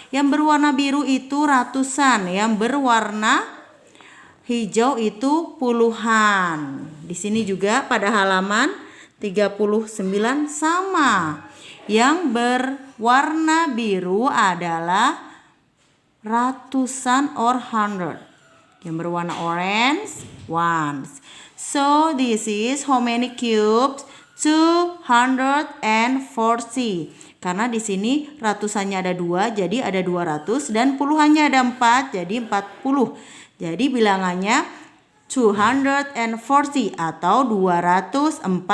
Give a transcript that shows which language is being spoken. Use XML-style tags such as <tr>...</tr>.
<id>Yang berwarna biru itu ratusan, yang berwarna hijau itu puluhan. Di sini juga pada halaman 39 sama. Yang berwarna biru adalah ratusan</id> <en>or hundred.</en> <id>Yang berwarna orange, ones.</id> <en>So this is how many cubes? 240.</en> <id>Karena di sini ratusannya ada 2, jadi ada 200. Dan puluhannya ada 4, jadi 40. Jadi bilangannya 240 atau 240.</id>